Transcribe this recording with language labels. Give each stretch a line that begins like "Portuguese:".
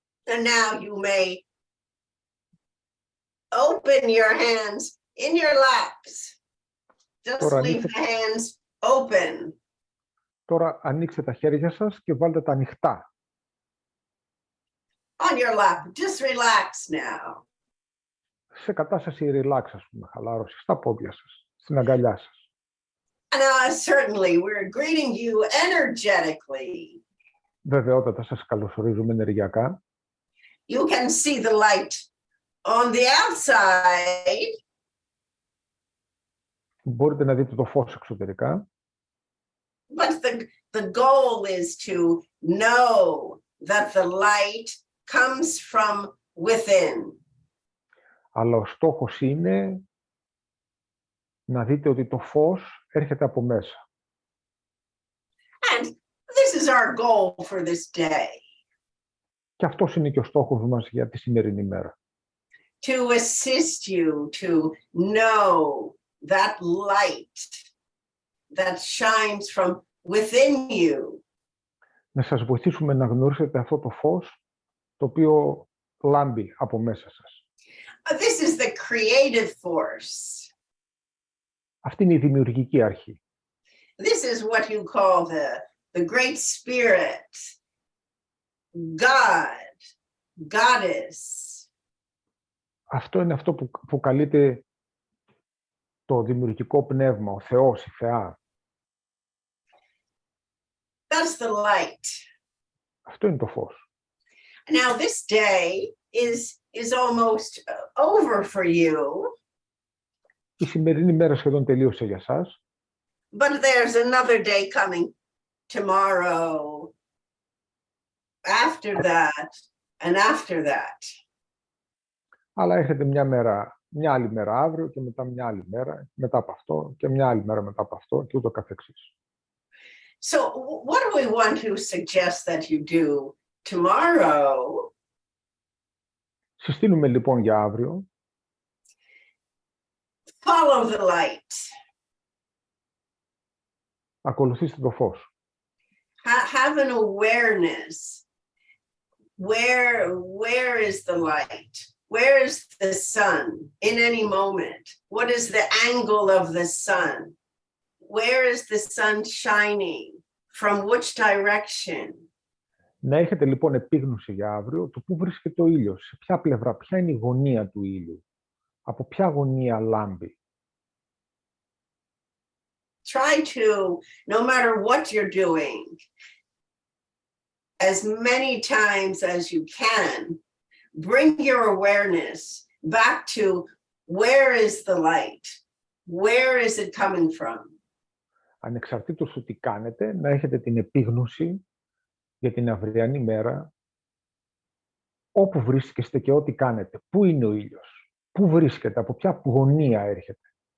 English: And now you may open your hands in your laps. Just leave the hands open.
Greek: Τώρα ανοίξτε τα χέρια σας και βάλτε τα ανοιχτά.
English: On your lap. Just relax now.
Greek: Σε κατάσταση relax, ας πούμε, χαλάρωση, στα πόδια σας, στην αγκαλιά σας.
English: And certainly we're greeting you energetically.
Greek: Βεβαιότατα σας καλωσορίζουμε ενεργειακά.
English: You can see the light on the outside.
Greek: Μπορείτε να δείτε το φως εξωτερικά.
English: But the goal is to know that the light comes from within.
Greek: Αλλά ο στόχος είναι να δείτε ότι το φως έρχεται από μέσα.
English: And this is our goal for this day.
Greek: Και αυτός είναι και ο στόχος μας για τη σημερινή μέρα.
English: To assist you to know that light that shines from within you.
Greek: Να σας βοηθήσουμε να γνωρίσετε αυτό το φως το οποίο λάμπει από μέσα σας.
English: This is the creative force.
Greek: Αυτή είναι η δημιουργική αρχή.
English: This is what you call the great spirit, God, goddess.
Greek: Αυτό είναι αυτό που καλείται το δημιουργικό πνεύμα, ο Θεός, η Θεά.
English: That's the light.
Greek: Αυτό είναι το φως.
English: Now this day is almost over for you.
Greek: Η σημερινή μέρα σχεδόν τελείωσε για σας.
English: But there's another day coming tomorrow, after that, and after that.
Greek: Αλλά έρχεται μια άλλη μέρα αύριο και μετά μια άλλη μέρα μετά από αυτό και μια άλλη μέρα μετά από αυτό και ούτω καθεξής.
English: So what do we want to suggest that you do tomorrow?
Greek: Συστήνουμε λοιπόν για αύριο.
English: Follow the light.
Greek: Ακολουθήστε το φως.
English: Have an awareness where is the light? Where is the sun in any moment? What is the angle of the sun? Where is the sun shining? From which direction?
Greek: Να έχετε λοιπόν επίγνωση για αύριο το πού βρίσκεται ο ήλιος, σε ποια πλευρά, ποια είναι η γωνία του ήλιου, από ποια γωνία λάμπει.
English: Try to, no matter what you're doing, as many times as you can, bring your awareness back to where is the light? Where is it coming from?
Greek: Ανεξαρτήτως του τι κάνετε, να έχετε την επίγνωση για την αυριανή μέρα, όπου βρίσκεστε και ό,τι κάνετε. Πού είναι ο ήλιος, πού βρίσκεται, από ποια γωνία έρχεται.